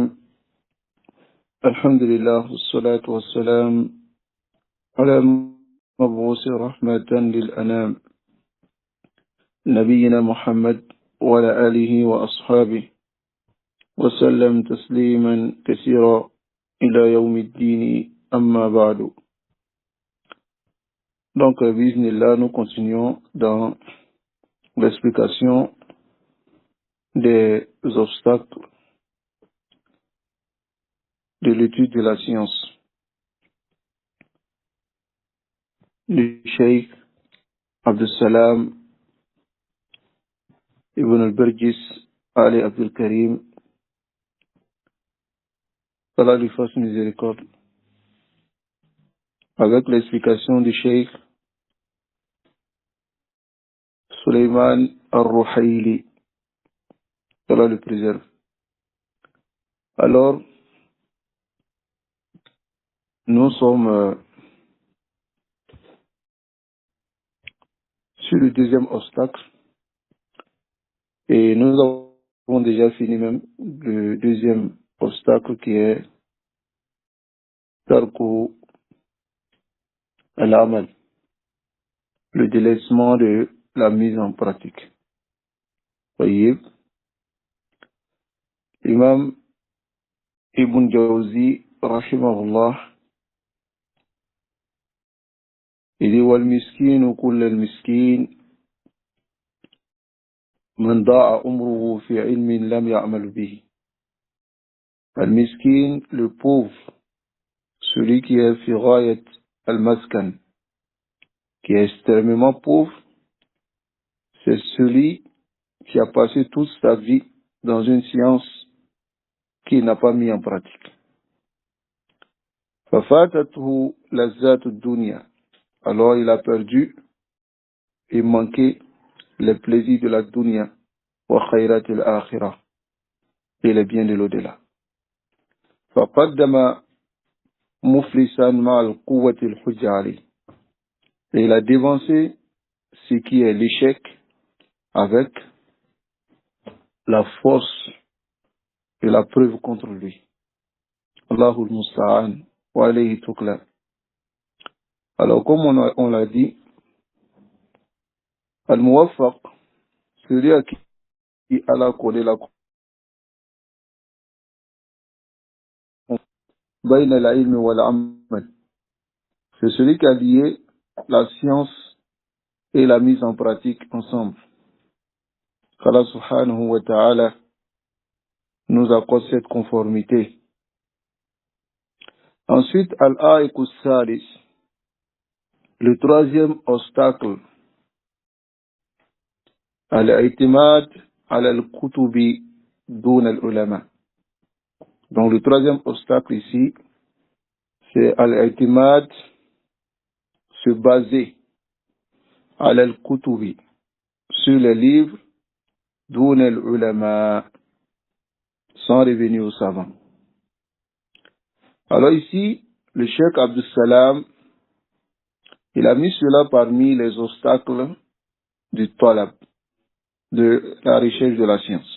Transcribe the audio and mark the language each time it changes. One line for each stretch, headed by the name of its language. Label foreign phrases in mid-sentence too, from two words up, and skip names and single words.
Arabic: الحمد لله والصلاة والسلام على المبعوث رحمة للأنام نبينا محمد وعلى آله وأصحابه وسلم تسليما كثيرا إلى يوم الدين أما بعد.
French: Donc, bismillah, nous continuons dans l'explication des obstacles de l'étude de la science du Cheikh Abdul Salam Ibn al-Barjis Ali Abdul Karim, Allah lui fasse miséricorde, avec l'explication du Cheikh Suleiman al-Ruhaili, Allah le préserve. Alors, nous sommes sur le deuxième obstacle et nous avons déjà fini même le deuxième obstacle qui est
Arabic: ترك العمل,
French: le délaissement de la mise en pratique. Voyez, Imam Ibn Jawzi, rahimahullah, il dit
Arabic: والمسكين كل المسكين من ضاع عمره في علم لم يعمل به.
French: Al miskin, le pauvre, celui qui est
Arabic: في غاية المسكن,
French: qui est extrêmement pauvre, c'est celui qui a passé toute sa vie dans une science qu'il n'a pas mis en pratique.
Arabic: ففاتته لذة الدنيا,
French: alors il a perdu et manqué les plaisirs de la dunya
Arabic: وخيرات الآخرة
French: et les biens de l'au-delà.
Arabic: فقدم مفلسا مع قوة الحجة عليه,
French: et il a devancé ce qui est l'échec avec la force de la preuve contre lui.
Arabic: الله المستعان وعليه التكلان.
French: Alors comme on l'a dit, al-muwaffaq, celui à qui Allah connaît la
Arabic: بين العلم والعمل,
French: c'est celui qui a lié la science et la mise en pratique ensemble. Allah
Arabic: سبحانه وتعالى
French: nous accorde cette conformité. Ensuite,
Arabic: العائق الثالث,
French: le troisième obstacle,
Arabic: الاعتماد على الكتب دون العلماء.
French: Donc le troisième obstacle ici, c'est al-i'timad, se baser
Arabic: على الكتب,
French: sur les livres
Arabic: دون العلماء,
French: sans revenir aux savants. Alors ici, le Cheikh Abdul Salam, il a mis cela parmi les obstacles du talab, de la recherche de la science.